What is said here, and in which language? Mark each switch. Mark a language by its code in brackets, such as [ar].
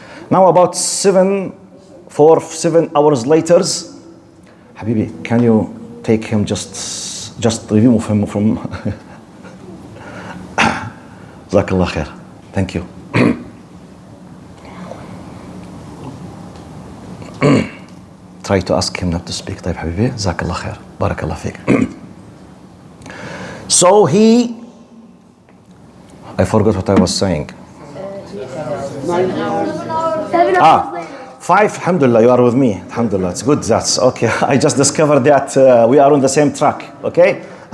[en] Now about 7 hours later, Habibi, can you take him, just remove him from Jazakallah khair. Thank you. Try to ask him not to speak. [ar] طيب حبيبي جزاك الله خير بارك الله فيك. [en] So I forgot what I was saying. 7 hours later. 5, alhamdulillah, you are with me. Alhamdulillah, it's good. That's okay. I just discovered that we are on the same track. Okay.